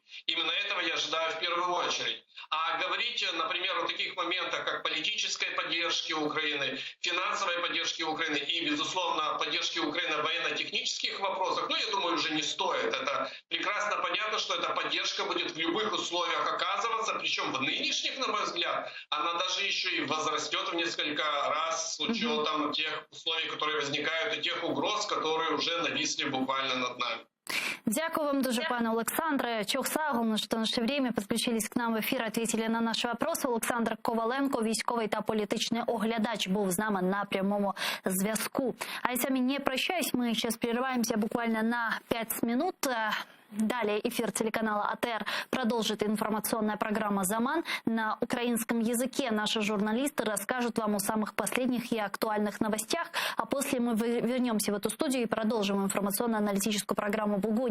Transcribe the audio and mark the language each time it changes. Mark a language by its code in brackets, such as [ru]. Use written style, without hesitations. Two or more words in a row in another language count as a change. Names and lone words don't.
[ru] Именно этого я ожидаю в первую очередь. А говорить, например, о таких моментах, как политической поддержки Украины, финансовой поддержки Украины и, безусловно, поддержки Украины в военно-технических вопросах, я думаю, уже не стоит. Это прекрасно понятно, что эта поддержка будет в любых условиях оказываться, причем в нынешних, на мой взгляд, она даже еще и возрастет в несколько раз с учетом тех условий, которые возникают, и тех угроз, которые уже нависли буквально над нами. [uk] Дякую вам дуже, пане Олександре. Чохсагу, що [ru] в наше время [uk] підключились к нам в ефір, ответили на наші вопроси. Олександр Коваленко, військовий та політичний оглядач, був з нами на прямому зв'язку. [ru] А я с вами не прощаюсь, мы сейчас прерываемся буквально на 5 минут. Далее эфир телеканала АТР продолжит информационная программа «Заман». На украинском языке наши журналисты расскажут вам о самых последних и актуальных новостях. А после мы вернемся в эту студию и продолжим информационно-аналитическую программу «Бугунь».